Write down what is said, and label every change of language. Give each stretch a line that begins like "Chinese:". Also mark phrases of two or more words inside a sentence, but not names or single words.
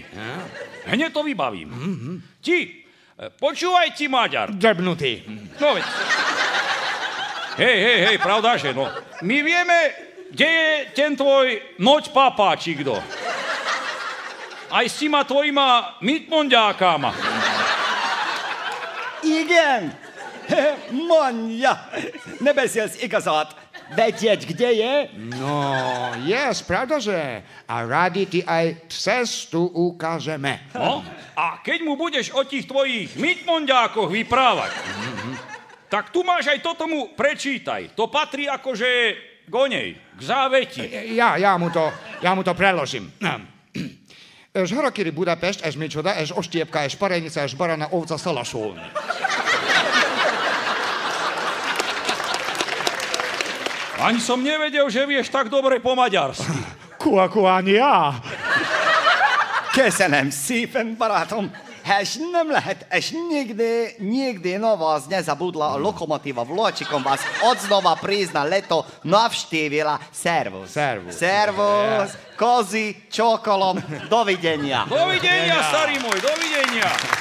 Slovak: Hneď to vybavím. Ti, počúvaj ti, Maďar. Drbnutý. No veď. Hej, pravda, že no. My vieme, kde je ten tvoj noť papa, či kdo. Aj s týma tvojima mitmonďákama.
Hungarian: Igen, mondja, ne beszélsz igazat.
Slovak: Vedieť, kde je? No, pravda, že? A radi ti aj cestu ukážeme. No, a keď mu budeš o tých tvojich mitmonďákoch vyprávať, tak tu máš aj toto mu prečítaj. To patrí akože gonej, k záveti. Ja mu to preložím.
Hungarian: És harakiri Budapest, ez micsoda, ez ostiepka, ez parenica, ez barana, ovca, szalasolni.
Slovak: Ani som nevedel, že vieš tak dobre po maďarsky. Ani ja.
Hungarian: Köszönöm szépen, barátom. És nem lehet, és
Slovak: nikdy vás nezabudla lokomotíva Vločikom vás odznova prizna leto navštívila. Servus. Servus, kozy, čokolom, dovidenia. Dovidenia, starý môj, dovidenia.